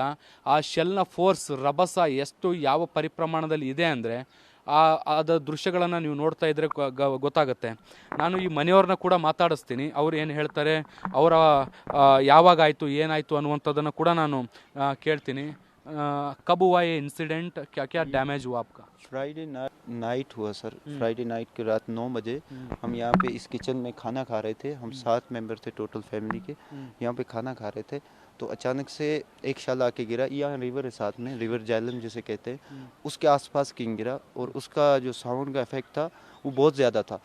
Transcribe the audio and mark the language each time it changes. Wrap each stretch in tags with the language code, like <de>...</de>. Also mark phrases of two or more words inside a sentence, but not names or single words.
<kn>ಆ ಶೆಲ್ನ ಫೋರ್ಸ್ ರಭಸ ಎಷ್ಟು ಯಾವ ಪರಿಪ್ರಮಾಣದಲ್ಲಿ ಇದೆ ಅಂದರೆ ಅದ ದೃಶ್ಯಗಳನ್ನು ನೀವು ನೋಡ್ತಾ ಇದ್ದರೆ ಗೊತ್ತಾಗುತ್ತೆ. ನಾನು ಈ ಮನೆಯವ್ರನ್ನ ಕೂಡ ಮಾತಾಡಿಸ್ತೀನಿ, ಅವ್ರು ಏನು ಹೇಳ್ತಾರೆ, ಅವರ ಯಾವಾಗ ಆಯಿತು ಏನಾಯಿತು ಅನ್ನುವಂಥದ್ದನ್ನು ಕೂಡ ನಾನು ಕೇಳ್ತೀನಿ.</kn> <hi>कब हुआ ये इंसिडेंट, क्या क्या डैमेज हुआ आपका?</hi> <en>Friday night</en> <hi>हुआ सर।</hi> <en>Friday night</en> <hi>की रात 9 बजे हम यहाँ पे इस किचन में खाना खा रहे थे। हम 7 मेंबर थे</hi> <en>total family</en> <hi>के, यहाँ पे खाना खा रहे थे। तो अचानक से एक शल आके गिरा। यहाँ रिवर है साथ में, रिवर जैलम जिसे कहते हैं, उसके आसपास किंग गिरा और उसका जो साउंड का इफेक्ट था वो बहुत ज़्यादा था।</hi>